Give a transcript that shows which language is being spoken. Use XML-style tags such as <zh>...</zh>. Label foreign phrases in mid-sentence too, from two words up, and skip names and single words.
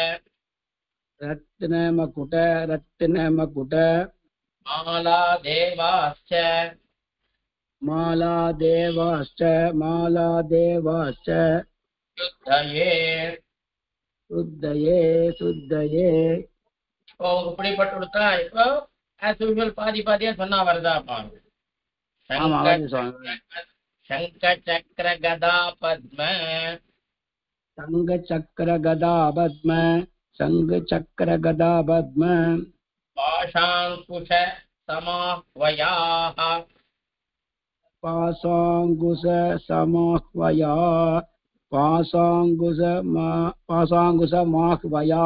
<sa>रत्नमकुट रत्नमकुट मालादेवाश्च मालादेवाश्च मालादेवाश्च शुद्धये शुद्धये शुद्धये</sa> <ta>இப்படிப்பட்டு கொடுத்தா இப்போ</ta> <en>as usual</en> <ta>பாதி பாதியா சொன்னா வருதா பாருங்க ஆமா வருது சுவாமி</ta> <sa>शंख चक्र गदा पद्म संग चक्र गदा पद्म संग चक्र गदा पद्म पाशांकुश समाह्वयाः पाशांकुश समाह्वया पाशांकुश माह्वया</sa>